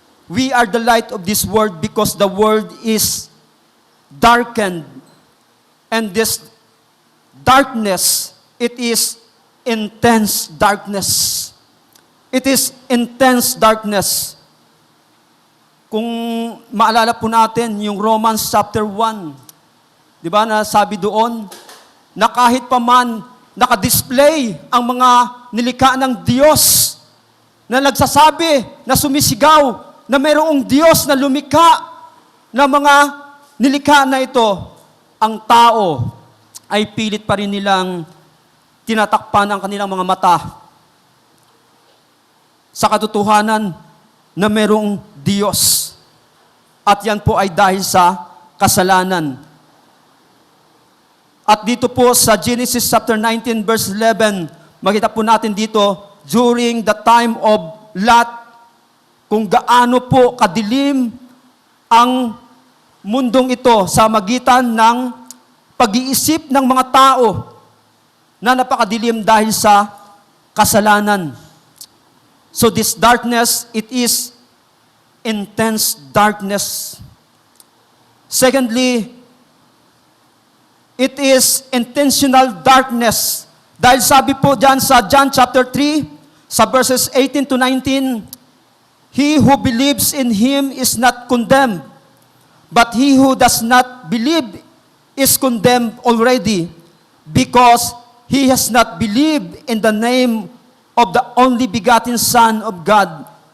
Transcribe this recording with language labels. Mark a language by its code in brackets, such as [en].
[en] We are the light of this world because the world is darkened. And this darkness, it is intense darkness. It is intense darkness. [tl] Kung maalala po natin yung Romans chapter 1, di ba, na sabi doon, na kahit pa man nakadisplay ang mga nilikha ng Diyos na nagsasabi, na sumisigaw, na mayroong Diyos na lumikha na mga nilikha na ito, ang tao ay pilit pa rin nilang tinatakpan ang kanilang mga mata sa katotohanan na mayroong Diyos. At yan po ay dahil sa kasalanan. At dito po sa Genesis chapter 19 verse 11, makita po natin dito, during the time of Lot, kung gaano po kadilim ang mundong ito sa magitan ng pag-iisip ng mga tao na napakadilim dahil sa kasalanan. [en] So this darkness, it is intense darkness. Secondly, it is intentional darkness. Dahil sabi po dyan sa John chapter 3, sa verses 18 to 19, he who believes in him is not condemned, but he who does not believe is condemned already, because he has not believed in the name of the only begotten Son of God.